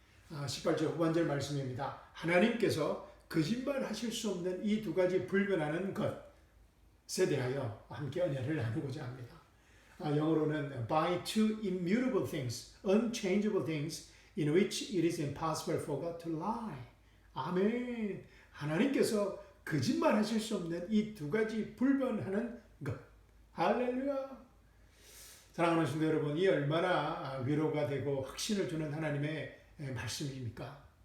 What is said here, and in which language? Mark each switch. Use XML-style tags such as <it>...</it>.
<ko>18절 후반절 말씀입니다. 하나님께서 거짓말 하실 수 없는 이 두 가지 불변하는 것에 대하여 함께 은혜를 나누고자 합니다. 영어로는</ko> <en>by two immutable things, unchangeable things in which it is impossible for God to lie.</en> <ko>아멘. 하나님께서 거짓말 하실 수 없는 이 두 가지 불변하는 것. 할렐루야. 사랑하는 성도 여러분, 이 얼마나 위로가 되고 확신을 주는 하나님의 말씀입니까?</ko>